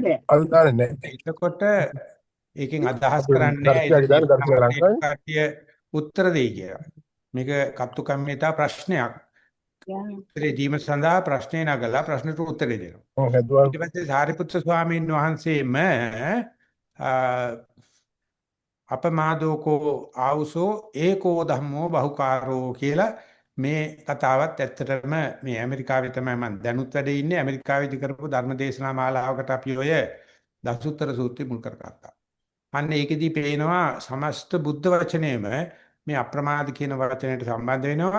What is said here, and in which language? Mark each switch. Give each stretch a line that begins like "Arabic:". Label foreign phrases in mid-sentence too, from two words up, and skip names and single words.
Sinhala: එතකොට ඒකෙන් අදහස් කරන්නේ උත්තර දෙයි කියලා. මේක
Pali: කත්තු කම්මිතා
Sinhala: ප්‍රශ්නයක්. උත්තරේ දීම සඳහා ප්‍රශ්නේ නගලා ප්‍රශ්නට උත්තරේ දෙනවා. ඊට පස්සේ සාරිපුත්‍ර ස්වාමීන් වහන්සේම
Pali: අපමාදෝකෝ ආවුසෝ ඒකෝ ධම්මෝ බහුකාරෝ
Sinhala: කියලා මේ කතාවත් ඇත්තටම මේ ඇමරිකාවේ තමයි මම දැනුත් වැඩ ඉන්නේ. ඇමරිකාවේදී කරපු ධර්ම දේශනා මාලාවකට අපි ඔය දසුත්තර සූත්‍රය මුල් කරගත්තා. අන්න ඒකෙදී පේනවා සමස්ත බුද්ධ වචනයම මේ අප්‍රමාද කියන වචනයට සම්බන්ධ වෙනවා.